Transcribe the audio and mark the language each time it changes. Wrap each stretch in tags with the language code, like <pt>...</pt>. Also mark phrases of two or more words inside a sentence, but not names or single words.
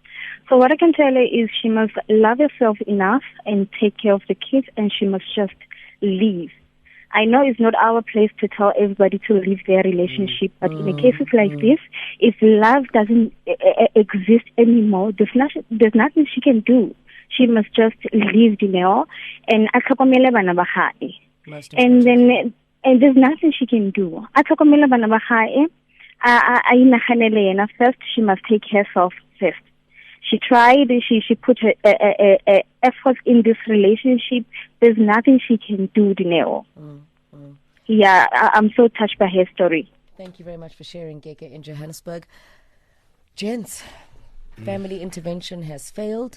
<en>So what I can tell her is she must love herself enough and take care of the kids, and she must just leave. I know it's not our place to tell everybody to leave their relationship, but in cases like this, if love doesn't exist anymore, there's nothing she can do. She must just leave, and</en> <tn>atlhokomele bana ba gae.</tn> <en>And there's nothing she can do.</en> <tn>Atlhokomele bana ba gae, a inaganele yena first.</tn> <en>She must take herself first. She tried, she put her efforts in this relationship. There's nothing she can do, Dineo. Yeah, I'm so touched by her story. Thank you very much for sharing, Gege in Johannesburg. Gents, family intervention has failed.</en>